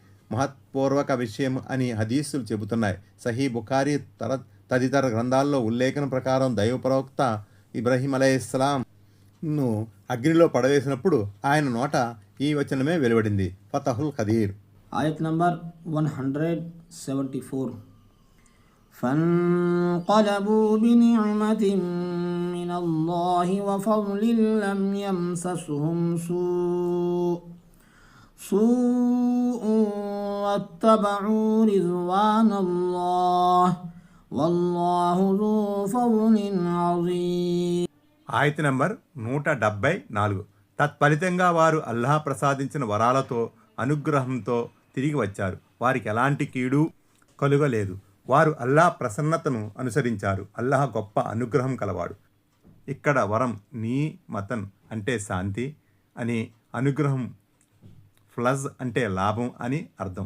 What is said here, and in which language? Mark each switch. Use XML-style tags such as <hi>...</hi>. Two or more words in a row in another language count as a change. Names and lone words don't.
<te>మహత్పూర్వక విషయం అని హదీసులు చెబుతున్నాయి. సహీ బుఖారీ తదితర గ్రంథాల్లో ఉల్లేఖన ప్రకారం దైవ ప్రవక్త ఇబ్రహీం అలైహిస్సలాంను అగ్నిలో పడవేసినప్పుడు ఆయన నోట ఈ వచనమే వెలువడింది, ఫతహుల్ ఖదీర్. ఆయత్ నంబర్ 174.</te> <ar>فانقلبوا بنعمة من الله وفضل لم يمسسهم سوء واتبعوا رضوان الله والله ذو فضل عظيم.</ar> <te>ఆయత నంబర్ 174. తత్ఫలితంగా వారు అల్లాహ్ ప్రసాదించిన వరాలతో అనుగ్రహంతో తిరిగి వచ్చారు. వారికి ఎలాంటి కీడు కలుగలేదు. వారు అల్లాహ్ ప్రసన్నతను అనుసరించారు. అల్లాహ్ గొప్ప అనుగ్రహం కలవాడు. ఇక్కడ వరం నీ మతన్ అంటే శాంతి అని, అనుగ్రహం ఫ్లజ్ అంటే లాభం అని అర్థం.</te>